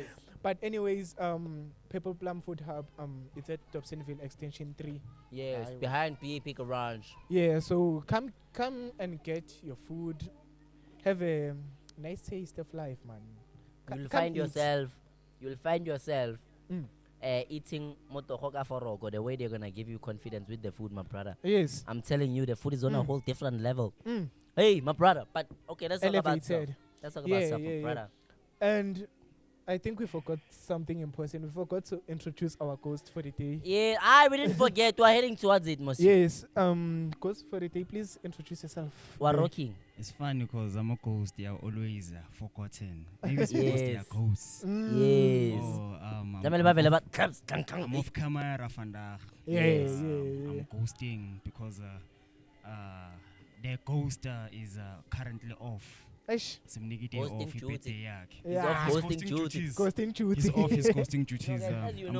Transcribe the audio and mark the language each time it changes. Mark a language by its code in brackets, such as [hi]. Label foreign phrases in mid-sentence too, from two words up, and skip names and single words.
[en] But anyways, People Plum Food Hub, it's at Dobsonville Extension 3. yes, Aye. behind PAP Garage. Yeah, so come and get your food. Have a nice taste of life, man. You'll Come find eat. yourself Mm. [st] eating motoho ka foroko, [en] the way they're gonna give you confidence with the food, my brother. Yes. I'm telling you, the food is on a Mm. whole different level. Mm. Hey, my brother. But okay, let's talk about stuff. Elevated. Let's talk about Yeah, stuff, yeah, my yeah. brother. And I think we forgot something important. We forgot to introduce our ghost for the day. Yeah, we didn't forget. We're heading towards it, Mosi. Yes. Ghost for the day, please introduce yourself. We're Yeah. rocking. It's funny because I'm a ghost. They are always forgotten. Maybe it's because they are Yes. ghosts. Yes. Oh, [zu] Jamele ba vele ba claps, clang, clang. [en] I'm off camera vandaag. Yeah, Yes. I'm ghosting because their ghost is currently off. Eish. [zu] Simniki day [en] Ghosting off duty. [zu] ibete yakhe. [en] He's Yeah. off He's hosting duties. Ghosting duty. He's off his ghosting duties. guys, as you